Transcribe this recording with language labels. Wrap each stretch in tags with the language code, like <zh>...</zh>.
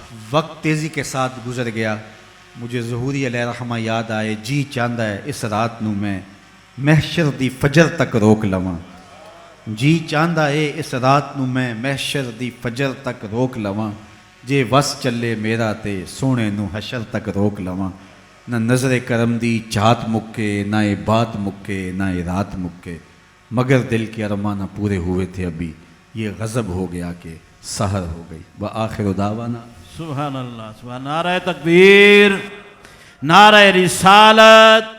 <ur>وقت تیزی کے ساتھ گزر گیا. مجھے ظہوری علیہ رحمہ یاد آئے,</ur> <pa>جی چاندہ ہے اس رات نو میں محشر دی فجر تک روک لواں. جی چاندہ ہے اس رات نو میں محشر دی فجر تک روک لواں. جے وس چلے میرا تے سونے نو حشر تک روک لواں. نہ نظر کرم دی چاہت مکے, نہ اے بات مکے, نہ اے رات مکے,</pa> <ur>مگر دل کے ارمان نہ پورے ہوئے تھے ابھی, یہ غضب ہو گیا کہ سحر ہو گئی.</ur> <ar>وآخر دعوانا</ar> <ur>سبحان اللہ, سبحان. نعرہ تکبیر, نعرہ رسالت.</ur>